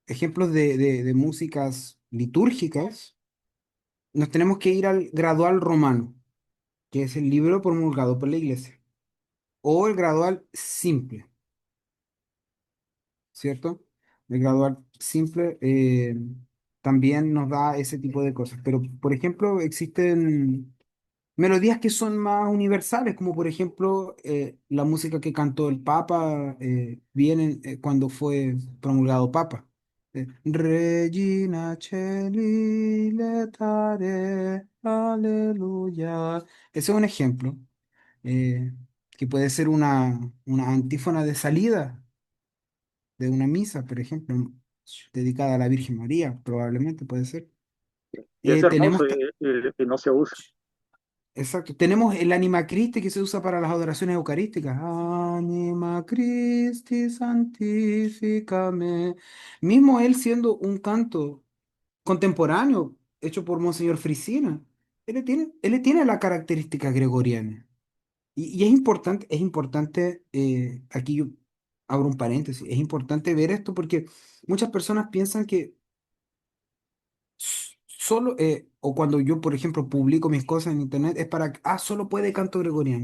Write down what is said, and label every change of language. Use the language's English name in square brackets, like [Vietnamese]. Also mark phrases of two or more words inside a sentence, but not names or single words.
[Spanish] ejemplos de músicas litúrgicas, nos tenemos que ir al gradual romano, que es el libro promulgado por la iglesia, o el gradual simple, ¿cierto? El gradual simple también nos da ese tipo de cosas. Pero, por ejemplo, existen melodías que son más universales, como por ejemplo la música que cantó el Papa bien cuando fue promulgado Papa. [Latin] Regina Celi letare, [Spanish] aleluya. Ese es un ejemplo eh, que puede ser una antífona de salida de una misa, por ejemplo, dedicada a la Virgen María, probablemente puede ser. Y es Tenemos, hermoso y no se usa. exacto, tenemos el Anima Christi que se usa para las adoraciones eucarísticas. [Latin] Anima Christi santificame. [Spanish] Mismo él siendo un canto contemporáneo, hecho por Monseñor Frisina, él le tiene la característica gregoriana. Y es importante, aquí yo abro un paréntesis, es importante ver esto porque muchas personas piensan que solo, o cuando yo, por ejemplo, publico mis cosas en internet, es para, solo puede canto gregoriano.